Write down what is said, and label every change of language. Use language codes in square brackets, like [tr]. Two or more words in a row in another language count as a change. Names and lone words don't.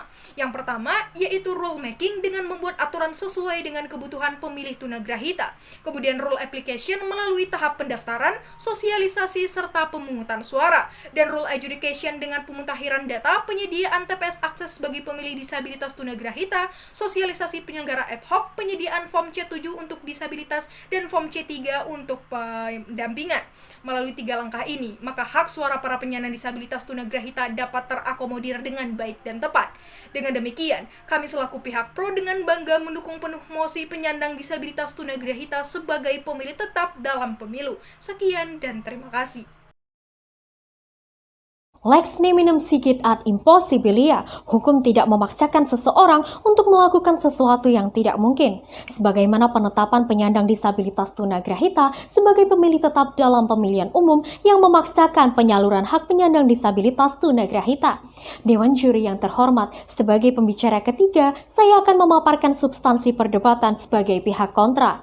[id] Yang pertama yaitu [en] rule making [id] dengan membuat aturan sesuai dengan kebutuhan pemilih tunagrahita. Kemudian [en] rule application [id] melalui tahap pendaftaran, sosialisasi serta pemungutan suara, dan [en] rule adjudication [id] dengan pemutakhiran data, penyediaan TPS akses bagi pemilih disabilitas tunagrahita, sosialisasi penyelenggara [la] ad hoc, [id] penyediaan form C7 untuk disabilitas, dan form C3 untuk pendampingan. Melalui 3 langkah ini, maka hak suara para penyandang disabilitas tunagrahita dapat terakomodir dengan baik dan tepat. Dengan demikian, kami selaku pihak pro dengan bangga mendukung penuh mosi penyandang disabilitas tunagrahita sebagai pemilih tetap dalam pemilu. Sekian dan terima kasih. [la] Lex neminem sigit ad impossibilia, [id] hukum tidak memaksakan seseorang untuk melakukan sesuatu yang tidak mungkin. Sebagaimana penetapan penyandang disabilitas tunagrahita sebagai pemilih tetap dalam pemilihan umum yang memaksakan penyaluran hak penyandang disabilitas tunagrahita. Dewan juri yang terhormat, sebagai pembicara ketiga, saya akan memaparkan substansi perdebatan sebagai pihak kontra.